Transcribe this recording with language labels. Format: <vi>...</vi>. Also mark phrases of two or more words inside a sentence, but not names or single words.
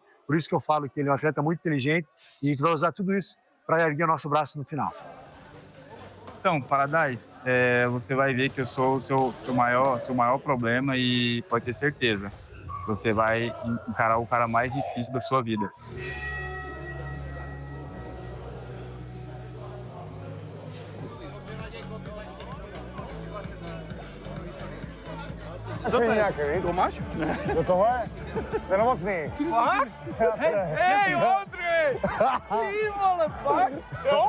<pt>Por isso que eu falo que ele é um atleta muito inteligente e a gente vai usar tudo isso para erguer o nosso braço no final. Então, Paradeiser, você vai ver que eu sou o seu maior problema e pode ter certeza, você vai encarar o cara mais difícil da sua vida.</pt> <cs>To je nějaký, víš? Tomáš? Kdo tohle? To je nemocný. Fakt? Hej, Ondřej! Ty vole, fakt? Jo?</cs>